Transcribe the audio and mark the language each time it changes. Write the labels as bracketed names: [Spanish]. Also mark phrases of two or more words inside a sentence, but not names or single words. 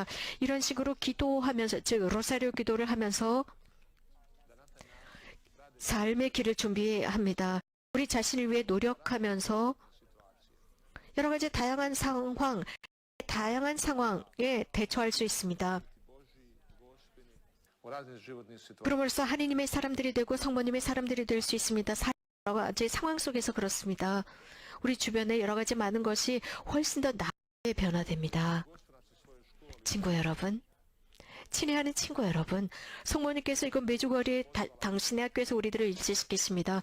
[Korean] 이런 식으로 기도하면서 즉 로사리오 기도를 하면서 삶의 길을 준비합니다. 우리 자신을 위해 노력하면서 여러 가지 다양한 상황에 대처할 수 있습니다. [Croatian] u raznim životnim situacijama. [Korean] 그럼으로써 하느님의 사람들이 되고 성모님의 사람들이 될 수 있습니다. 여러 가지 상황 속에서 그렇습니다. 우리 주변에 여러 가지 많은 것이 훨씬 더 나게 변화됩니다. 친구 여러분, 친애하는 친구 여러분, 성모님께서 이건 매주거리 당신의 학교에서 우리들을 일치시키십니다.